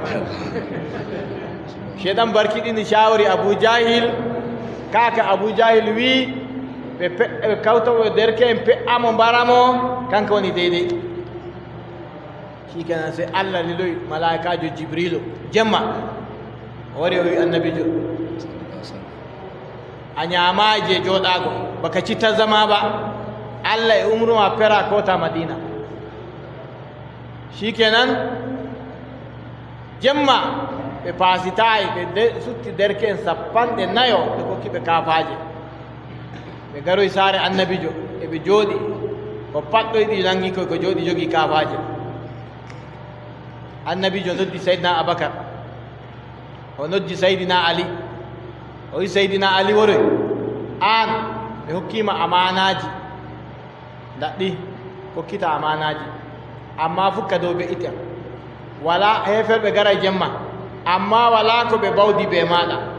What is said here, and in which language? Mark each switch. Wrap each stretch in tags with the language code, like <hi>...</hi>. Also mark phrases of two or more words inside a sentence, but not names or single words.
<ff>cheyɗan barkiɗini shawari Abou Jahil kaka Abou Jahil wi ɓe kawtawo derke en pe'amo mbaramo kanko woni deydey shikenan sey Allah liloyi malaikajo Jibrilu jemma o wari o wi annabijo a ñamaje joɗago baka citta zama ba Allah e umruma pera kota Madina shikenan jemma ɓe pasitayi ɓe sutti derken sappanɗe nayo ɓe kokkiɓe kafaje ɓe garoy saare annabijo eɓe jooɗi ko patɗoyɗi nangi koy ko jooɗi jogii kafaje annabijo noddi seydina Abakar o noddi seydina Ali o wi seydina Ali woroy an ɓe hokkima amanaji daɗɗi kokkita amanaji amma fukka dow ɓe ita wala heferɓe gara jemma amma wala ko ɓe bawdi be maɗa</ff>